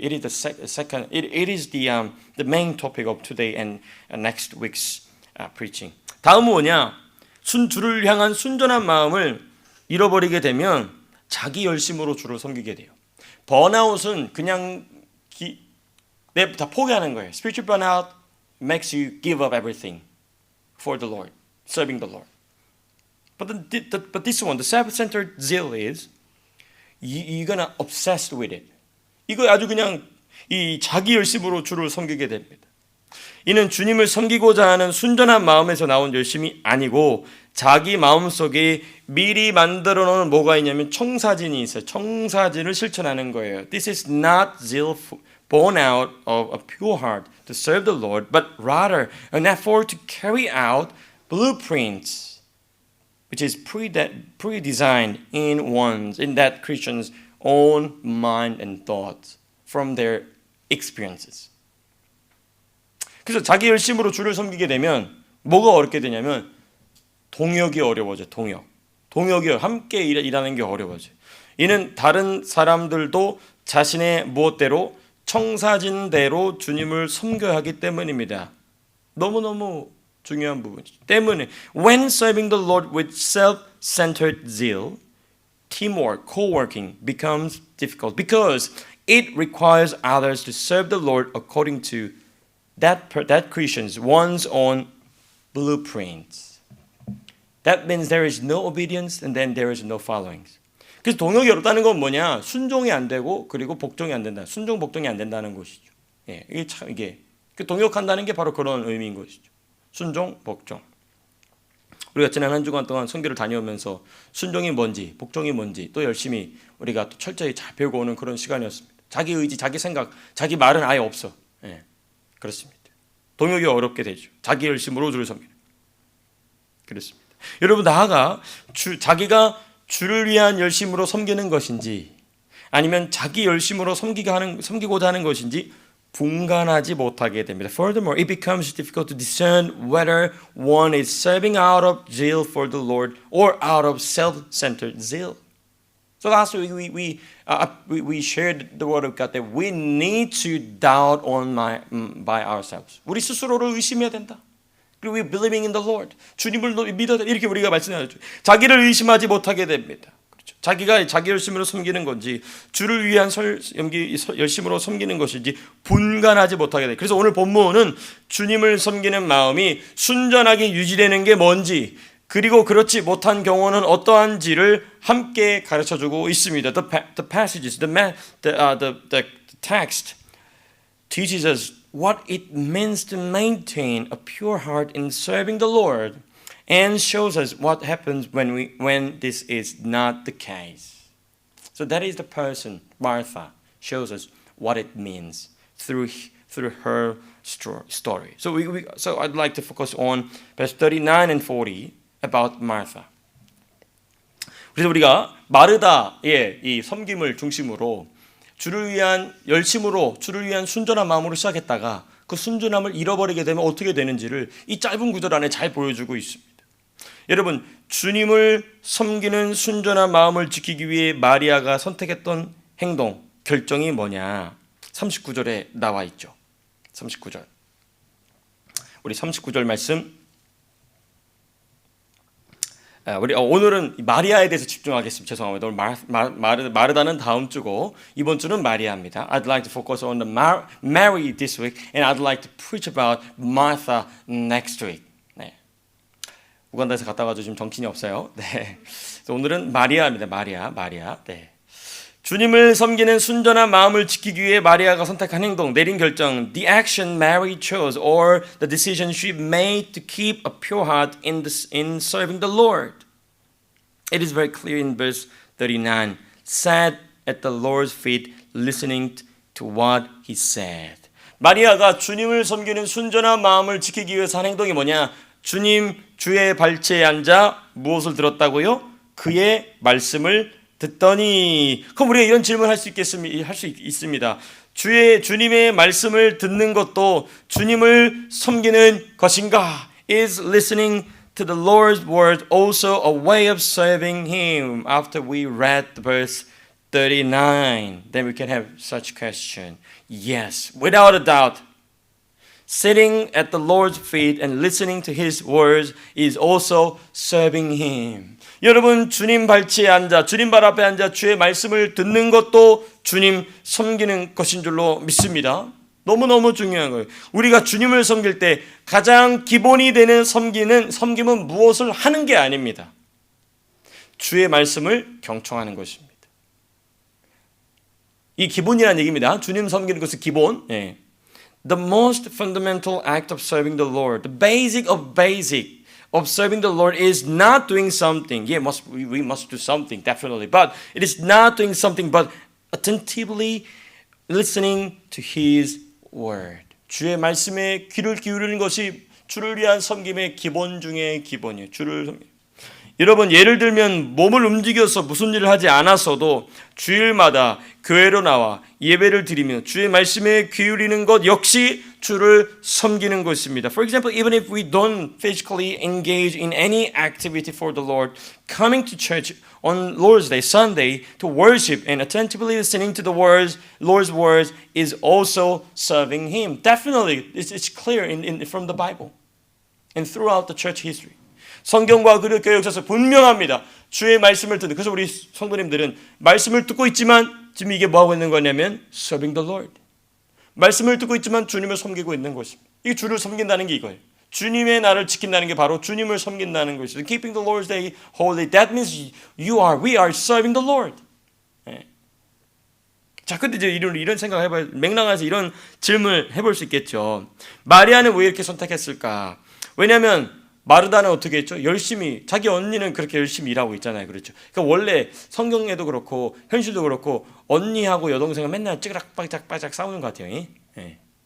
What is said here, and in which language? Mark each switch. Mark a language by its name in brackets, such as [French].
[English] It is the main topic of today and next week's preaching. [Korean] 다음은 뭐냐? 주를 향한 순전한 마음을 잃어버리게 되면 자기 열심으로 주를 섬기게 돼요. 번아웃은 그냥 다 포기하는 거예요. [English] Spiritual burnout makes you give up everything for the Lord, serving the Lord. But this one, the self-centered zeal is you're gonna obsessed with it. [Korean] 이거 아주 그냥 이 자기 열심으로 주를 섬기게 됩니다. 이는 주님을 섬기고자 하는 순전한 마음에서 나온 열심이 아니고 자기 마음속에 미리 만들어 놓은 뭐가 있냐면 청사진이 있어요. 청사진을 실천하는 거예요. [English] This is not zeal born out of a pure heart to serve the Lord, but rather an effort to carry out blueprints, which is pre-designed in that Christian's own mind and thoughts from their experiences. [Korean] 그래서 자기 열심으로 주를 섬기게 되면 뭐가 어렵게 되냐면 동역이 어려워져. 동역이 함께 일하는 게 어려워져. 이는 다른 사람들도 자신의 무엇대로 청사진대로 주님을 섬겨야 하기 때문입니다. 너무너무 중요한 부분이죠. 때문에 [English] when serving the Lord with self-centered zeal, teamwork, co-working becomes difficult because it requires others to serve the Lord according to that Christian's one's own blueprints. That means there is no obedience and then there is no following. [Korean] 그래서 동역이 어렵다는 건 뭐냐? 순종이 안 되고 그리고 복종이 안 된다. 순종 복종이 안 된다는 것이죠. 예, 이게 동역한다는 게 바로 그런 의미인 것이죠. 순종, 복종. 우리가 지난 한 주간 동안 선교를 다녀오면서 순종이 뭔지, 복종이 뭔지 또 열심히 우리가 또 철저히 잘 배우고 오는 그런 시간이었습니다. 자기 의지, 자기 생각, 자기 말은 아예 없어. 예, 그렇습니다. 동역이 어렵게 되죠. 자기 열심으로 주를 섬기는. 그렇습니다. 여러분 나아가 자기가 주를 위한 열심으로 섬기는 것인지 아니면 자기 열심으로 섬기고자 하는 것인지 분간하지 못하게 됩니다. [English] Furthermore, it becomes difficult to discern whether one is serving out of zeal for the Lord or out of self-centered zeal. So last week we shared the word of God that we need to doubt by ourselves. [Korean] 우리 스스로를 의심해야 된다. 그리고 [English] we believing in the Lord. [Korean] 주님을 믿어야 된다. 이렇게 우리가 말씀하셨죠. 자기를 의심하지 못하게 됩니다. 그렇죠. 자기가 자기 열심으로 섬기는 건지 주를 위한 열심으로 섬기는 것인지 분간하지 못하게 돼. 그래서 오늘 본문은 주님을 섬기는 마음이 순전하게 유지되는 게 뭔지 그리고 그렇지 못한 경우는 어떠한지를 함께 가르쳐주고 있습니다. [English] The passages, the text teaches us what it means to maintain a pure heart in serving the Lord and shows us what happens when this is not the case. So that is the person, Martha, shows us what it means through her story. So I'd like to focus on verse 39 and 40 about Martha. [Korean] 그래서 우리가 마르다의 이 섬김을 중심으로 주를 위한 열심으로 주를 위한 순전한 마음으로 시작했다가 그 순전함을 잃어버리게 되면 어떻게 되는지를 이 짧은 구절 안에 잘 보여주고 있습니다. 여러분, 주님을 섬기는 순전한 마음을 지키기 위해 마리아가 선택했던 행동, 결정이 뭐냐? 39절에 나와 있죠. 39절. 우리 39절 말씀. 우리 오늘은 마리아에 대해서 집중하겠습니다. 죄송합니다. 오늘 마르다는 다음 주고 이번 주는 마리아입니다. [English] I'd like to focus on the Mary this week, and I'd like to preach about Martha next week. [Korean] 네. 우간다에서 갔다 와가지고 지금 정신이 없어요. 네. 그래서 오늘은 마리아입니다. 마리아. 네. 주님을 섬기는 순전한 마음을 지키기 위해 마리아가 선택한 행동, 내린 결정, [English] the action Mary chose or the decision she made to keep a pure heart in serving the Lord. It is very clear in verse 39. Sat at the Lord's feet listening to what he said. [Korean] 마리아가 주님을 섬기는 순전한 마음을 지키기 위해서 한 행동이 뭐냐? 주의 발치에 앉아 무엇을 들었다고요? 그의 말씀을 듣더니. 그럼 우리가 이런 질문을 할 수 있습니다. 주님의 말씀을 듣는 것도 주님을 섬기는 것인가? [English] Is listening to the Lord's word also a way of serving Him? After we read verse 39, then we can have such question. Yes, without a doubt. Sitting at the Lord's feet and listening to His words is also serving Him. [Korean] 여러분, 주님 발치에 앉아 주님 발 앞에 앉아 주의 말씀을 듣는 것도 주님 섬기는 것인 줄로 믿습니다. 너무너무 중요한 거예요. 우리가 주님을 섬길 때 가장 기본이 되는 섬김은 무엇을 하는 게 아닙니다. 주의 말씀을 경청하는 것입니다. 이 기본이라는 얘기입니다. 주님 섬기는 것은 기본. 예. [English] The most fundamental act of serving the Lord, the basic of serving the Lord is not doing something. Yeah, we must do something, definitely. But it is not doing something, but attentively listening to His word. [Korean] 주의 말씀에 귀를 기울이는 것이 주를 위한 섬김의 기본 중에 기본이에요. 여러분, 예를 들면 몸을 움직여서 무슨 일을 하지 않았어도 주일마다 교회로 나와 예배를 드리며 주의 말씀에 기울이는 것 역시 주를 섬기는 것입니다. [English] For example, even if we don't physically engage in any activity for the Lord, coming to church on Lord's Day, Sunday, to worship and attentively listening to the Lord's words is also serving Him. Definitely, it's clear from the Bible and throughout the church history. [Korean] 성경과 그리고 교회 역사에서 분명합니다. 주의 말씀을 듣는. 그래서 우리 성도님들은 말씀을 듣고 있지만 지금 이게 뭐하고 있는 거냐면 [English] serving the Lord. [Korean] 말씀을 듣고 있지만 주님을 섬기고 있는 것입니다. 이게 주를 섬긴다는 게 이거예요. 주님의 나를 지킨다는 게 바로 주님을 섬긴다는 것이죠. [English] Keeping the Lord's Day holy. That means we are serving the Lord. [Korean] 네. 자, 근데 이제 이런 생각을 해봐요. 맥락에서 이런 질문을 해볼 수 있겠죠. 마리아는 왜 이렇게 선택했을까? 왜냐하면 마르다는 어떻게 했죠? 열심히, 자기 언니는 그렇게 열심히 일하고 있잖아요. 그렇죠? 그러니까 원래 성경에도 그렇고 현실도 그렇고 언니하고 여동생은 맨날 찌그락빠짝 싸우는 것 같아요. 예.